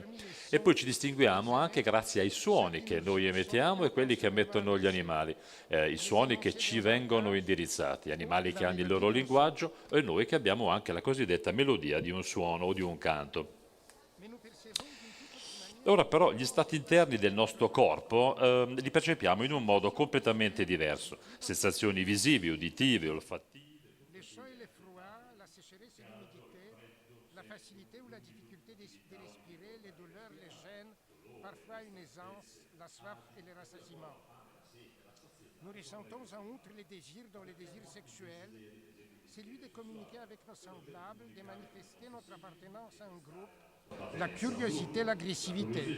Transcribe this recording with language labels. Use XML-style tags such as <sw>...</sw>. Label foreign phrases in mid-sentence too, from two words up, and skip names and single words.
<it>E poi ci distinguiamo anche grazie ai suoni che noi emettiamo e quelli che emettono gli animali, i suoni che ci vengono indirizzati, animali che hanno il loro linguaggio e noi che abbiamo anche la cosiddetta melodia di un suono o di un canto. Ora però gli stati interni del nostro corpo li percepiamo in un modo completamente diverso. Sensazioni visive, uditive, olfattive.</it> <fr>Les chauds et les froids, la sécheresse et l'humidité, la facilité ou la difficulté de respirer, les douleurs, les gènes, parfois une aisance, la soif et le rassasiement. Nous ressentons en outre les désirs dans les désirs sexuels, celui de communiquer avec nos semblables, de manifester notre appartenance à un groupe, la curiosité, l'agressivité.</fr>